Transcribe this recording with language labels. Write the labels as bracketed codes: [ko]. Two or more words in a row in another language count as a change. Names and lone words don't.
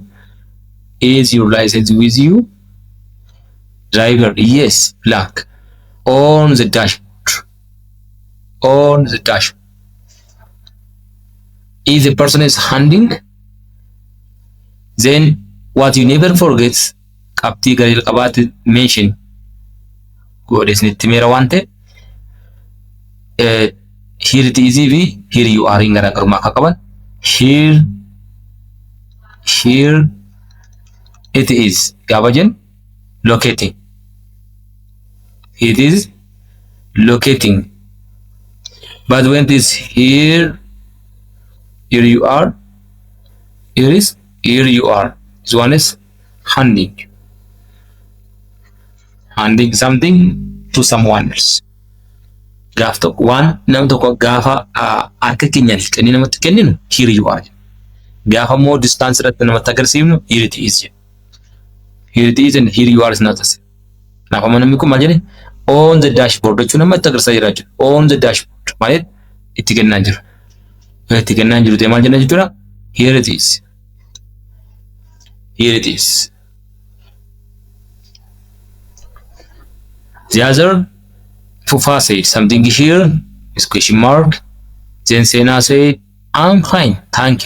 [en] Is your license with you? Driver, yes, black. On the dashboard. On the dashboard. If the person is handing, then what you never forget, [om] qabxii gara qabaatti mention godhesnitti meera waan ta'e [en] here it is fi here you are [om] in garaagarummaa akka qaban [en] here it is [om] gaafa jennu [en] locating, it is locating, but when it is here you are, here you are, this one is handing something to someone else. [om] Gaaf tokko waan nama tokko gaafa harka keenyaan hiikanii namatti kenninu [en] here you are. [om] Gaafa immoo distance irratti namatti agarsiifnu [en] here it is. Here it is and here you are is not the same. [om] Kanaaf amma namni kun maal jedhe [en] on the dashboard [om] jechuun namatti agarsiisaa jira jechuudha. [en] On the dashboard [om] maal itti kennaa jira. Itti kennaa jiru ta'e maal jenna jechuudha. [en] Here it is. Here it is. The other, Fufa said something here is question mark. Then Sena said, I'm fine, thanks.